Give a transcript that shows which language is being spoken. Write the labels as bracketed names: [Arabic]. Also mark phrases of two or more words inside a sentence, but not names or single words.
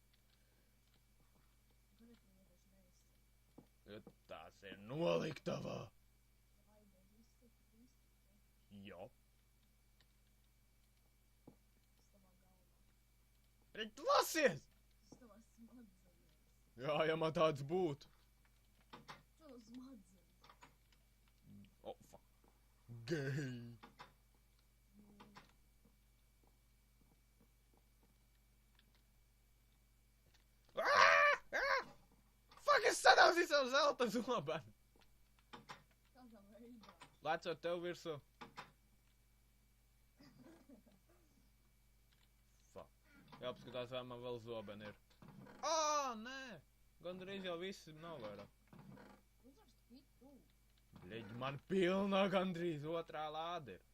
[Latvian] Jo tās ir noliktavā. Jo. Reģi, lasies! Jā, ja man tāds būtu. [English] Oh, fuck. [Latvian] Gay. Fuck, es sadauzīju savu zelta zobenu. Lecot tev virsū. Fuck. Jāpaskatās, vai man vēl zobeni ir. Ā, nē! Gandrīz jau viss nav vairāk. Bļeģi, man pilnā gandrīz otrā lāde ir.